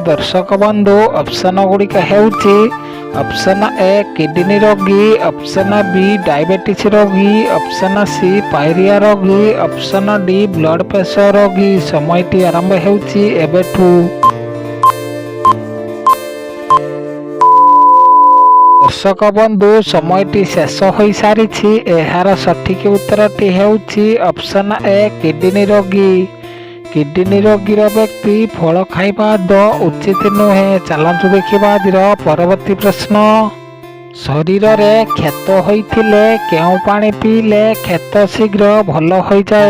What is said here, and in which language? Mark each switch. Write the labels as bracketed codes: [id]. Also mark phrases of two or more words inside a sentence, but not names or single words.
[or] ଦର୍ଶକ ବନ୍ଧୁ ଅପସନ୍ ଗୁଡ଼ିକ ହେଉଛି [en] option A kidney [or] रोगी, [en] option B diabetes [or] रोगी, [en] option C pyorrhea [or] रोगी, [en] option D blood pressure [or] रोगी। ସମୟଟି ଆରମ୍ଭ ହେଉଛି ଏବେଠୁ। ଦର୍ଶକ ବନ୍ଧୁ ସମୟଟି ଶେଷ ହୋଇସାରିଛି। ଏହାର ସଠିକ୍ ଉତ୍ତରଟି ହେଉଛି [en] option A kidney [or] ରୋଗୀ। କିଡନୀ ରୋଗୀର ବ୍ୟକ୍ତି ଫଳ ଖାଇବା ଉଚିତ ନୁହେଁ। ଚାଲନ୍ତୁ ଦେଖିବା ଆଜିର ପରବର୍ତ୍ତୀ ପ୍ରଶ୍ନ। ଶରୀରରେ କ୍ଷତ ହୋଇଥିଲେ କେଉଁ ପାଣି ପିଇଲେ କ୍ଷତ ଶୀଘ୍ର ଭଲ ହୋଇଯାଏ?